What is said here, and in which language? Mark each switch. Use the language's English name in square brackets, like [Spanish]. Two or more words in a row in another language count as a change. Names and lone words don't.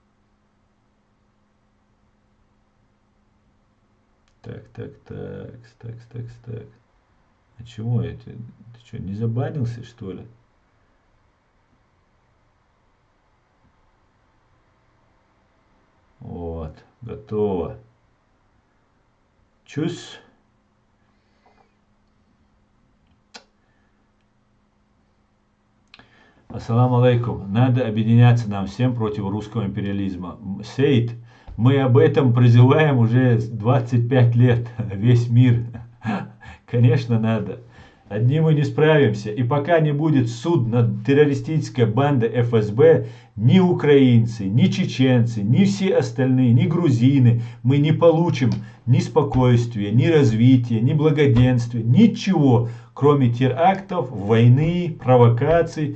[Russian] Так, так, так, так, так, так. А чего это? Ты что, не забанился, что ли? Вот, готово. [Arabic] Чус. السلام عليكم. [Russian] Надо объединяться нам всем против русского империализма. Сейд, мы об этом призываем уже 25 лет. Весь мир. Конечно, надо. Одни мы не справимся. И пока не будет суд над террористической бандой ФСБ, ни украинцы, ни чеченцы, ни все остальные, ни грузины, мы не получим ни спокойствия, ни развития, ни благоденствия, ничего, кроме терактов, войны, провокаций.